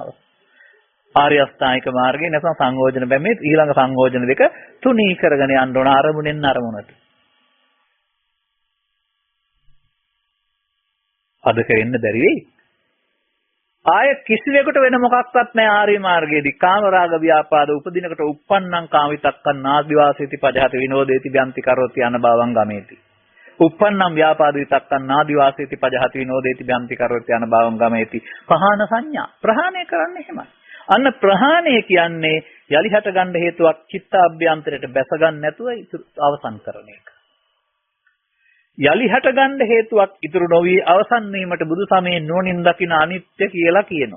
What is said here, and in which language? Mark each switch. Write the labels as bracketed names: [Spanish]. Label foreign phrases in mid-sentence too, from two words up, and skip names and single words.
[Sinhala] ආර්ය අෂ්ටාංගික මාර්ගයේ නැත්නම් සංයෝජන බැමේ ඊළඟ සංයෝජන දෙක තුනී කරගෙන යන්න ඕන අරමුණෙන් අරමුණට. අද කෙරෙන්න බැරි වෙයි. ආය කිසිවෙකුට වෙන මොකක්වත් නැහැ ආර්ය මාර්ගයේදී කාම රාග ව්‍යාපාද උපදිනකට [Pali] uppannam කාමිතක්කන් නාදිවාසීති පජහති විනෝදේති බ්‍යන්ති කරෝති අනභවං ගමේති. uppannam ව්‍යාපාද විතක්කන් නාදිවාසීති පජහති විනෝදේති බ්‍යන්ති කරෝති අනභවං ගමේති. [Sinhala] පහාන සංඥා ප්‍රහාණය කරන්නේ එහෙමයි. අන්න ප්‍රහාණය කියන්නේ යලි හට ගන්න හේතුවක් චිත්තාභ්‍යන්තරයට බැස ගන්න නැතුව අවසන් කරන එක. යලි හට ගන්න හේතුවක් ඉතුරු නොවි අවසන් වීමට බුදු සමයේ නුවණින් දකින අනිත්‍ය කියලා කියනවා.